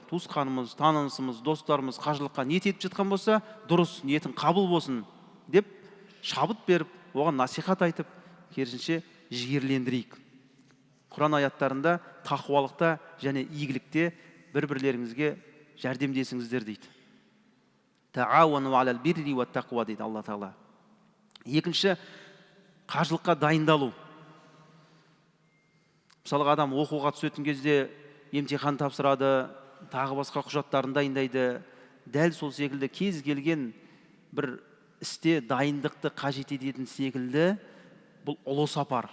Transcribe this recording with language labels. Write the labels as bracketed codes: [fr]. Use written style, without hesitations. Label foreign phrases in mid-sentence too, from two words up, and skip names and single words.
[kk] Туысқанымыз, танысымыз, достарымыз қажылыққа ниет етіп жатқан болса, дұрыс, ниетің қабыл болсын деп шабыт беріп, оған насихат айтып, керісінше жігерлендірейік. Құран аяттарында тақуалықта және игілікте бір-бірлеріңізге жәрдемдесіңіздер дейді. [ar] تعاونوا على البر والتقوى дейді Алла Тағала. [kk] Екінші, қажылыққа дайындалу. Мысалға адам оқуға түсетін кезде емтихан тапсырады, тағы басқа құжаттарын дайындайды. Дәл сол секілді кез келген бір істе дайындықты қажет ететін секілді бұл ұлы сапар.